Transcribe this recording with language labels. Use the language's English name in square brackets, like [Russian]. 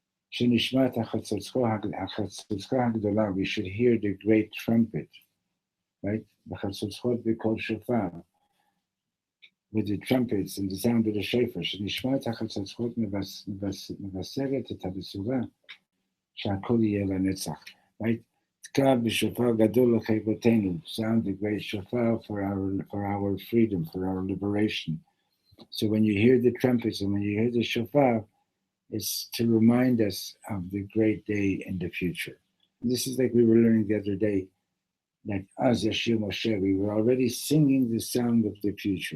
[Hebrew] שנשמע את החצוצרה הגדולה, [English] we should hear the great trumpet, right? [Hebrew] בחצוצרות בקול שופר, [English] with the trumpets and the sound of the shofar, [Hebrew] שנשמע את החצוצרות מבשרת את הבשורה, שהכל יהיה לנצח, right? תקע בשופר גדול לחירותנו, [English] sound the great shofar for our freedom, for our liberation. So when you hear the trumpets and when you hear the shofar, it's to remind us of the great day in the future. And this is like we were learning the other day, that as Yashir Moshe, we were already singing the sound of the future.